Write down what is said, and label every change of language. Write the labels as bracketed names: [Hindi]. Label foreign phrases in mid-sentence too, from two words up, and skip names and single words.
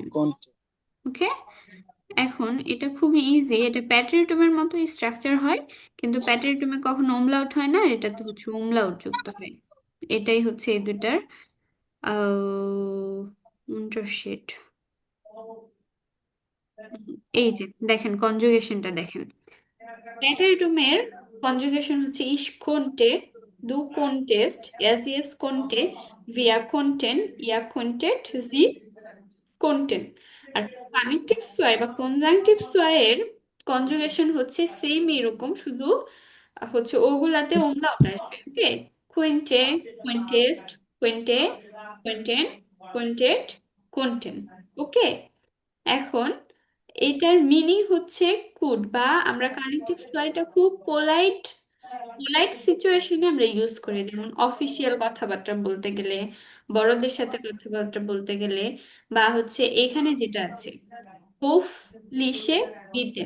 [Bangla] ওকে, এখন এটা খুবই ইজি, এটা প্যাটারিটুমের মতো স্ট্রাকচার হয়, কিন্তু প্যাটারিটুমে কখনো umlaut হয় না, আর এটাতে হচ্ছে umlaut যুক্ত হয়। এটাই হচ্ছে এই দুটার unterschied। এই যে দেখেন কনজুগেশনটা দেখেন, প্যাটারিটুমের কনজুগেশন হচ্ছে [German] ich konnte, du konntest, er sie es konnte, wir konnten, ihr konntet, sie konnten। [Bangla] আর [German] Konjunktiv zwei [Bangla] বা [German] Konjunktiv zwei [Bangla] এর কনজুগেশন হচ্ছে সেম এরকম, শুধু হচ্ছে ওগুলাতে umlaut আসবে। [German] Okay, könnte, könntest, könnte, könnten, könntet, könnten. [Bangla] ওকে, এখন এটার মিনিং হচ্ছে কুড, বা আমরা [German] Konjunktiv zwei [Bangla] খুব [English] polite polite situation [Bangla] আমরা ইউজ করি, যেমন অফিসিয়াল কথাবার্তা বলতে গেলে, বড়দের সাথে কথাবার্তা বলতে গেলে, বা হচ্ছে এখানে যেটা আছে [German] höflich bitten.